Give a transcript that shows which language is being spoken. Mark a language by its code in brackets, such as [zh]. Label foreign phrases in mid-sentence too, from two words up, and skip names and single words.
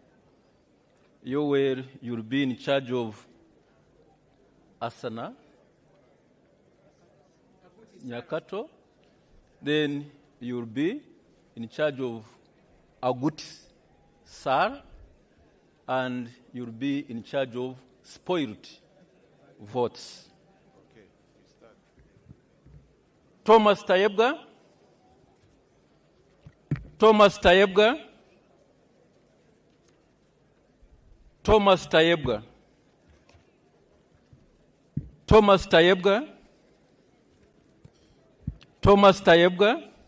[en] You'll be in charge of Asana Nyakato. Then you'll be in charge of Agut Sar, and you'll be in charge of spoiled votes. Okay, start. Thomas Tayebga. Thomas Tayebga. Thomas Tayebga. Thomas Tayebga. Thomas Tayebga.